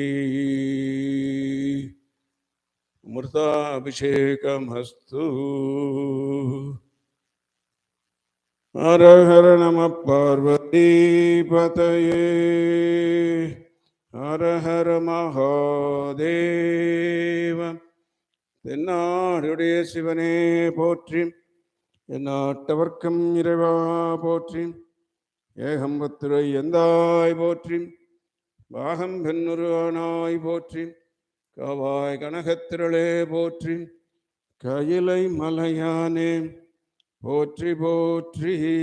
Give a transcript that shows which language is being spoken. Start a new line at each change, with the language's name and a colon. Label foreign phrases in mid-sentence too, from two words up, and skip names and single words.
Sanskrit: अमृताभिषेकमस्तु. हर हर नमः पार्वतीपतये. हर हर महादेव.
Tamil: தென்னாடுடைய சிவனே போற்றி, எந்நாட்டவர்க்கும் இறைவா போற்றி, ஏகம்பத்துரை எந்தாய் போற்றி, பாகம் பெண்ணுரு ஆனாய் போற்றி, காவாய் கனகத்திரளே போற்றி, கயிலை மலையானே போற்றி போற்றி.